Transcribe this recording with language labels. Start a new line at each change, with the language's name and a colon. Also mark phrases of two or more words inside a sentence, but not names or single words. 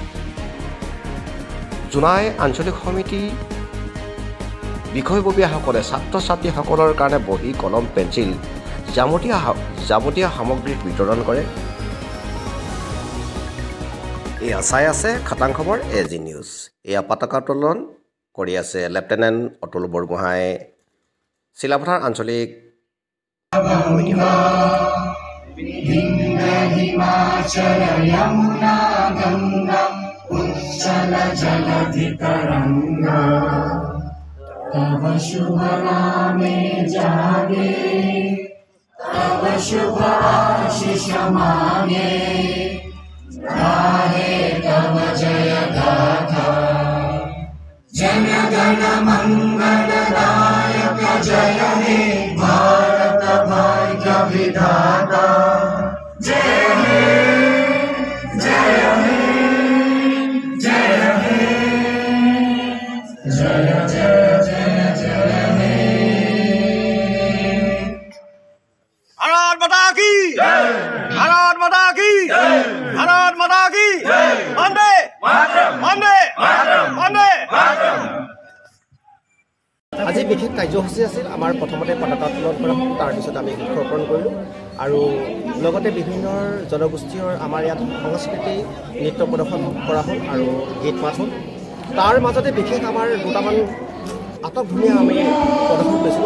Assamese: জোনাই আঞ্চলিক সমিতি বিষয়ববীয়াসকলে ছাত্ৰ ছাত্ৰীসকলৰ কাৰণে বহী, কলম, পেঞ্চিল, যাৱতীয় সামগ্ৰী বিতৰণ কৰে। এয়া চাই আছে খাটাং খবৰ AG নিউজ। এয়া পতাকা উত্তোলন কৰি আছে লেফটেনেণ্ট অতুল বৰগোহাঁই, চিলাপথাৰ আঞ্চলিক সমিতি
Bangla: তব শুভ নামে জাগে, তব শুভ আশিস মাগে, গাহে তব জয় গাথা। জন গণ মঙ্গলদায়ক জয় হে ভারত ভাগ্য বিধাতা। জয় হে জয় হে জয় হে জয় জয়
Hindi: भारत माता की भारत माता की वंदे वंदे वंदे।
Assamese: আজি বিশেষ কাৰ্যসূচী আছিল। আমাৰ প্ৰথমতে পতাকা উত্তোলন কৰা হ'ল, তাৰপিছত আমি বৃক্ষৰোপণ কৰিলোঁ আৰু লগতে বিভিন্ন জনগোষ্ঠীৰ আমাৰ ইয়াত সংস্কৃতি নৃত্য প্ৰদৰ্শন কৰা হ'ল আৰু গীত মাত হ'ল। তাৰ মাজতে বিশেষ আমাৰ দুটামান আটকধুনীয়া আমি প্ৰদৰ্শন কৰিছিলোঁ।